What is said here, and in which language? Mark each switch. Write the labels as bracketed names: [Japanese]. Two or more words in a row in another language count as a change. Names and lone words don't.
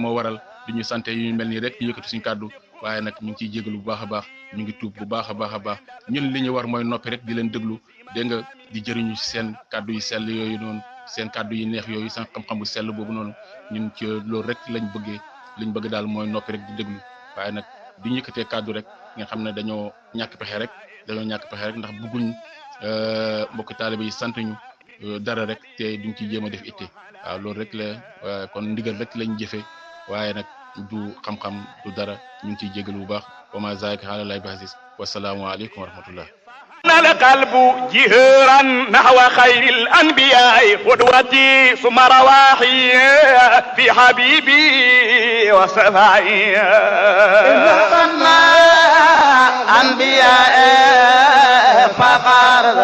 [Wolof] moo waral du ñu santé yu mel nii rek ñu yëkkati suñu kàddu waaye nag ñu ngi ciy jégalu bu baax a baax ñu ngi tuub bu baax a baax a baax ñun li ñu war mooy noppi rek di leen déglu dégg nga di jëriñu seen kàddu yu sell yooyu noonu seen kàddu yi neex yooyu seen xam-xam bu sell boobu noonu ñun ci loolu rek liñ bëgg daal mooy noppi rek di déglu waaye nag du ñu yëkkatee kàddu rek nga xam ne dañoo ñàkk pexe rek ndax bëgguñ mbokk taalibe yi sant ñu dara rek te duñ ci jéem a def itte waaw loolu rek la kon ndigal rek lañ jëfe waaye nag du xam-xam du dara ñu ngi ciy jégalu bu baax [Arabic] وما ذلك على الله بعزيز والسلام عليكم ورحمة الله القلب جهرا نحو خير الأنبياء قدوتي ثم رواحي في حبيبي وصفائي إذا أنبياء فقر